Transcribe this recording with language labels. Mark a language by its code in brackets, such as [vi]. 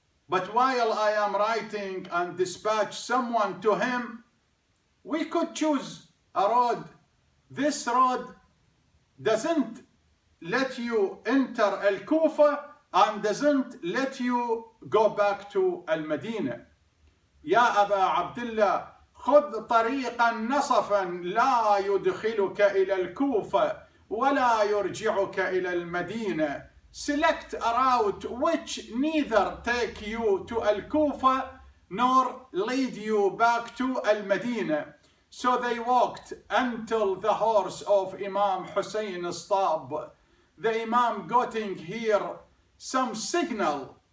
[en] But while I am writing and dispatch someone to him, we could choose a road. This road doesn't let you enter Al-Kufa and doesn't let you go back to Al-Madinah. [ar] يا أبا عبد الله خذ طريقا نصفا لا يدخلك إلى الكوفة ولا يرجعك إلى المدينة. [en] Select a route which neither take you to Al-Kufa nor lead you back to Al-Madinah. So they walked until the horse of Imam Hussein stopped. The Imam getting here some signal.